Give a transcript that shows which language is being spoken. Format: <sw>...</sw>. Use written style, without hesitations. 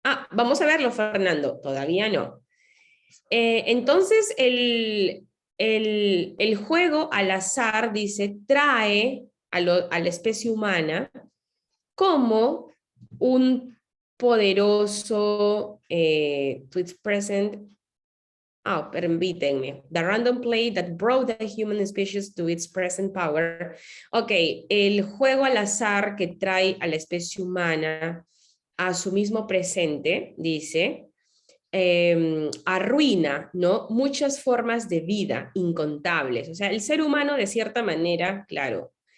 <es>vamos a verlo, Fernando, todavía no. Entonces, el juego al azar, dice, trae a la especie humana como un poderoso,</es> <en>to its present,</en> <es>permítanme.</es> <en>The random play that brought the human species to its present power.</en> <es>Ok, el juego al azar que trae a la especie humana a su mismo presente, dice, arruina, ¿no? Muchas formas de vida incontables. O sea, el ser humano de cierta manera, claro,</es>